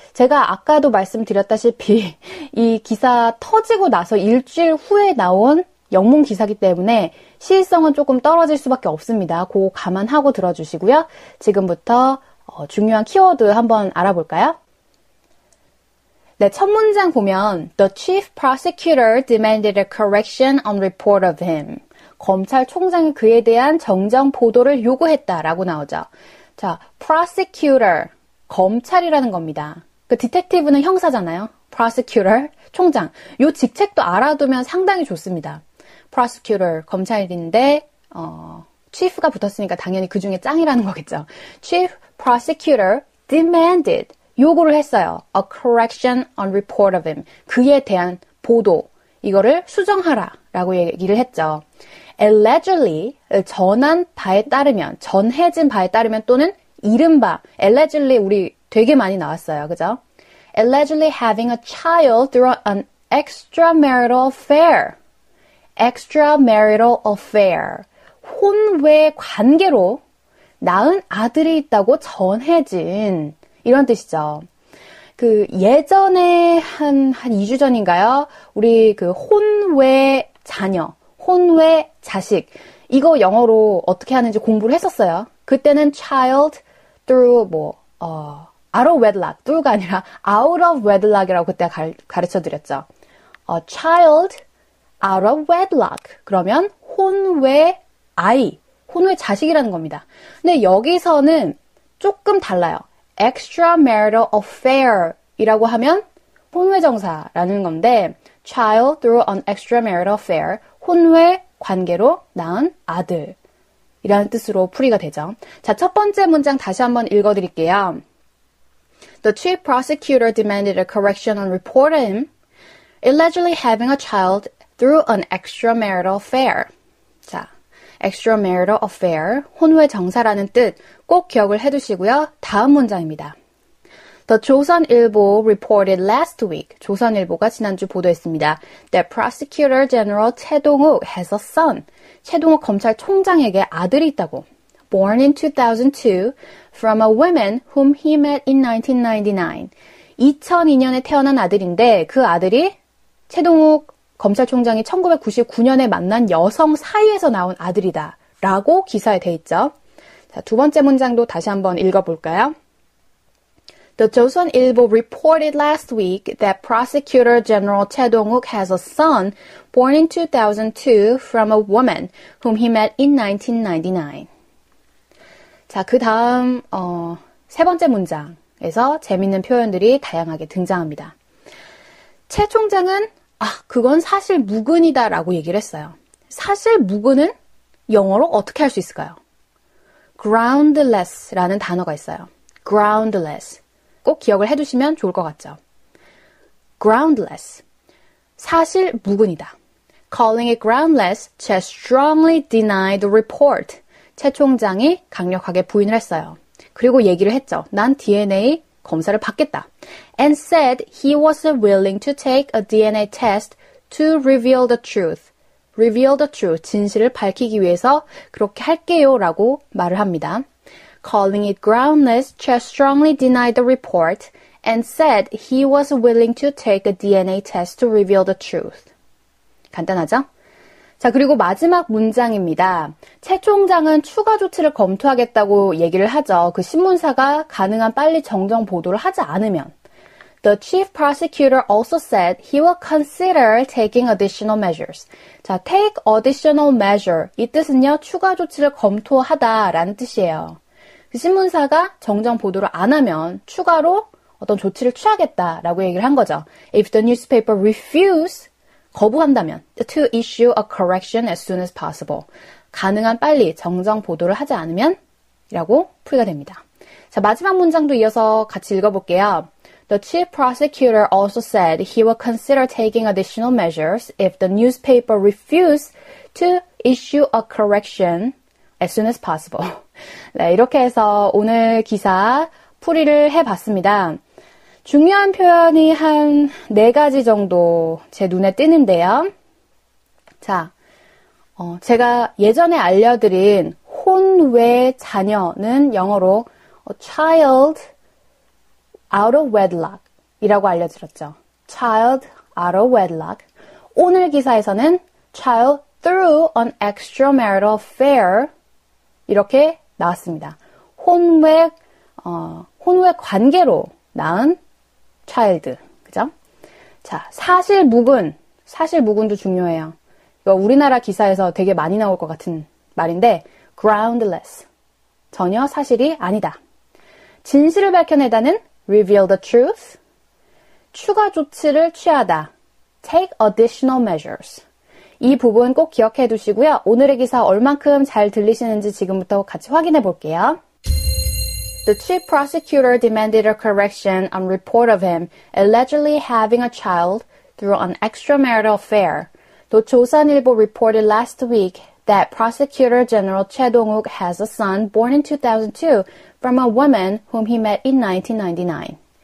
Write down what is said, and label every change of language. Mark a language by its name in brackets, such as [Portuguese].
[Korean] 제가 아까도 말씀드렸다시피 이 기사 터지고 나서 일주일 후에 나온 영문 기사이기 때문에 시의성은 조금 떨어질 수밖에 없습니다. 그거 감안하고 들어주시고요. 지금부터 중요한 키워드 한번 알아볼까요? 네, 첫 문장 보면 [English] The chief prosecutor demanded a correction on report of him. [Korean] 검찰총장이 그에 대한 정정 보도를 요구했다라고 나오죠. 자, prosecutor, 검찰이라는 겁니다. 그 detective는 형사잖아요. prosecutor, 총장. 요 직책도 알아두면 상당히 좋습니다. prosecutor, 검찰인데 chief가 붙었으니까 당연히 그 중에 짱이라는 거겠죠. [English] chief prosecutor demanded, [Korean] 요구를 했어요. [English] a correction on report of him. [Korean] 그에 대한 보도, 이거를 수정하라 라고 얘기를 했죠. allegedly, 전한 바에 따르면, 전해진 바에 따르면 또는 이른바, allegedly 우리 되게 많이 나왔어요. 그죠? [English] allegedly having a child through an extramarital affair. extramarital affair. [Korean] 혼외 관계로 낳은 아들이 있다고 전해진 이런 뜻이죠. 그 예전에 한 2주 전인가요? 우리 그 혼외 자녀, 혼외 자식 이거 영어로 어떻게 하는지 공부를 했었어요. 그때는 [English] child through out of wedlock, [Korean] through가 아니라 [English] out of wedlock [Korean] 이라고 그때 가르쳐 드렸죠. [English] child out of wedlock. [Korean] 그러면 혼외 아이, 혼외 자식이라는 겁니다. 근데 여기서는 조금 달라요. extramarital affair 이라고 하면 혼외정사라는 건데 [English] child through an extramarital affair, [Korean] 혼외 관계로 낳은 아들 이라는 뜻으로 풀이가 되죠. 자, 첫 번째 문장 다시 한번 읽어드릴게요. The chief prosecutor demanded a correction on report of him allegedly having a child through an extramarital affair. 자, extramarital affair, 혼외 정사라는 뜻 꼭 기억을 해두시고요. 다음 문장입니다. [English] The 조선일보 reported last week, [Korean] 조선일보가 지난주 보도했습니다. [English] That Prosecutor General Choi Dong-wook has a son. [Korean] 최동욱 검찰총장에게 아들이 있다고. [English] Born in 2002 from a woman whom he met in 1999. [Korean] 2002년에 태어난 아들인데 그 아들이 최동욱 검찰총장이 1999년에 만난 여성 사이에서 나온 아들이다 라고 기사에 돼 있죠. 자, 두 번째 문장도 다시 한번 읽어볼까요? The 조선일보 reported last week that Prosecutor General Choi Dong-wook has a son born in 2002 from a woman whom he met in 1999. 자, 그 다음 세 번째 문장에서 재밌는 표현들이 다양하게 등장합니다. 최 총장은 그건 사실 무근이다 라고 얘기를 했어요. 사실 무근은 영어로 어떻게 할 수 있을까요? groundless라는 단어가 있어요. [English] groundless. [Korean] 꼭 기억을 해두시면 좋을 것 같죠. groundless. 사실 무근이다. [English] Calling it groundless, Choi strongly denied the report. [Korean] 최 총장이 강력하게 부인을 했어요. 그리고 얘기를 했죠. 난 DNA 검사를 받겠다. [English] And said he was willing to take a DNA test to reveal the truth. reveal the truth. [Korean] 진실을 밝히기 위해서 그렇게 할게요 라고 말을 합니다. [English] Calling it groundless, Che strongly denied the report and said he was willing to take a DNA test to reveal the truth. [Korean] 간단하죠? 자, 그리고 마지막 문장입니다. 최 총장은 추가 조치를 검토하겠다고 얘기를 하죠. 그 신문사가 가능한 빨리 정정 보도를 하지 않으면. [English] The chief prosecutor also said he will consider taking additional measures. 자, take additional measure. [Korean] 이 뜻은요, 추가 조치를 검토하다라는 뜻이에요. 그 신문사가 정정 보도를 안 하면 추가로 어떤 조치를 취하겠다라고 얘기를 한 거죠. [English] If the newspaper refuse, [Korean] 거부한다면 [English] to issue a correction as soon as possible. [Korean] 가능한 빨리 정정 보도를 하지 않으면 이라고 풀이가 됩니다. 자, 마지막 문장도 이어서 같이 읽어볼게요. [English] The chief prosecutor also said he will consider taking additional measures if the newspaper refused to issue a correction as soon as possible. [Korean] 네, 이렇게 해서 오늘 기사 풀이를 해봤습니다. 중요한 표현이 한 4가지 정도 제 눈에 띄는데요. 자, 제가 예전에 알려드린 혼외 자녀는 영어로 [English] a child out of wedlock [Korean] 이라고 알려드렸죠. [English] child out of wedlock. [Korean] 오늘 기사에서는 [English] child through an extramarital affair [Korean] 이렇게 나왔습니다. 혼외 관계로 낳은 child. 그죠? 자, 사실무근도 중요해요. 이거 우리나라 기사에서 되게 많이 나올 것 같은 말인데, groundless. 전혀 사실이 아니다. 진실을 밝혀내다는 reveal the truth. 추가 조치를 취하다. [English] take additional measures. [Korean] 이 부분 꼭 기억해 두시고요. 오늘의 기사 얼만큼 잘 들리시는지 지금부터 같이 확인해 볼게요. [English] The chief prosecutor demanded a correction on report of him allegedly having a child through an extramarital affair. The 조선일보 reported last week that Prosecutor General Che Dong-wook has a son born in 2002 from a woman whom he met in 1999.